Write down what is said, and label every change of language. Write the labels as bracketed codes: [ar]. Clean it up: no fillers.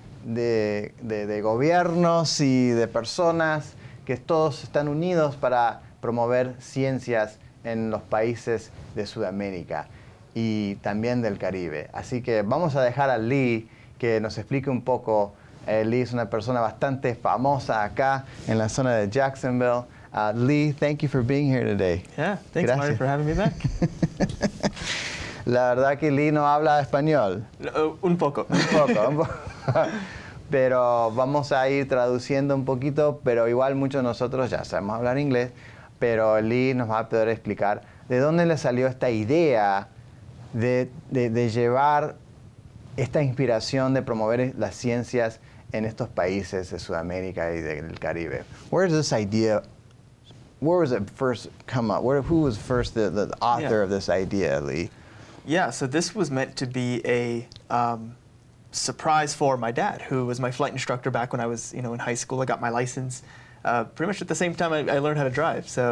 [es] de gobiernos y de personas que todos están unidos para promover ciencias en los países de Sudamérica y también del Caribe. Así que vamos a dejar a Lee que nos explique un poco. Lee es una persona bastante famosa acá en la zona de Jacksonville. [en] Lee, thank you for being here today. Yeah, thanks, Mario, for having me back. [es] La verdad que Lee no habla español. Un poco. Un poco. Pero vamos a ir traduciendo un poquito, pero igual muchos de nosotros ya sabemos hablar inglés, pero Lee nos va a poder explicar de dónde le salió esta idea de llevar esta inspiración de promover las ciencias en estos países de Sudamérica y del Caribe. [en] Where was it first come up? Who was first the author of this idea, Lee? Yeah, so this was meant to be a surprise for my dad, who was my flight instructor back when I was, in high school. I got my license pretty much at the same time I learned how to drive.